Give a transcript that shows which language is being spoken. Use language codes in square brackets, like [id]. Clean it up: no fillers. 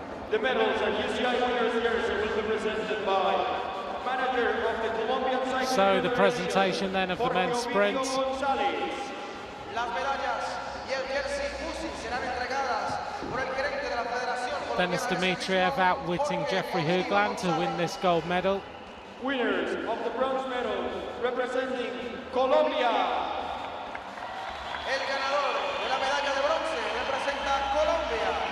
[en] The medals and UCI winners jersey will be presented by manager of the Colombian cycling. So the presentation then of the men's sprint. [es] Las medallas y el jersey UCI serán entregadas por el gerente de la Federación [en] Denis Dimitriev outwitting Jeffrey Hoogland to win this gold medal. Winners of the bronze medal representing Colombia. [es] El ganador de la medalla de bronce representa Colombia.